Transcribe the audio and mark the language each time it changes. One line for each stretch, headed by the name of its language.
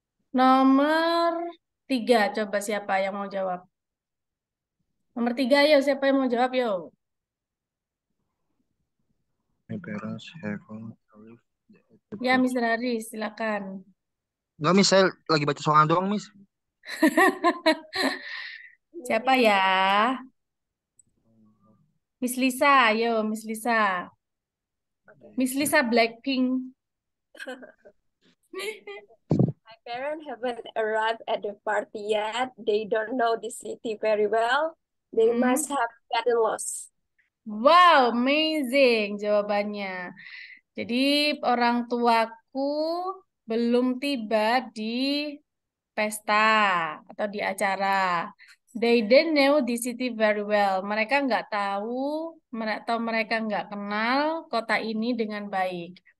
Indonesian: Nomor 3, coba siapa yang mau jawab? Nomor 3, ayo siapa yang mau jawab, yo?
English: My parents haven't arrived at the Ya, bus.
Indonesian: Mr. Haris, silakan. Enggak, Miss. Saya lagi baca soal doang, Miss. Siapa ya? Miss Lisa, ayo Miss Lisa. Miss Lisa Blackpink.
English: My parents haven't arrived at the party yet. They don't know the city very well. They Hmm. must have gotten lost.
Indonesian: Wow, amazing jawabannya. Jadi orang tuaku belum tiba di pesta atau di acara.
English: They didn't know the city very well.
Indonesian: Mereka nggak tahu atau mereka nggak kenal kota ini dengan baik.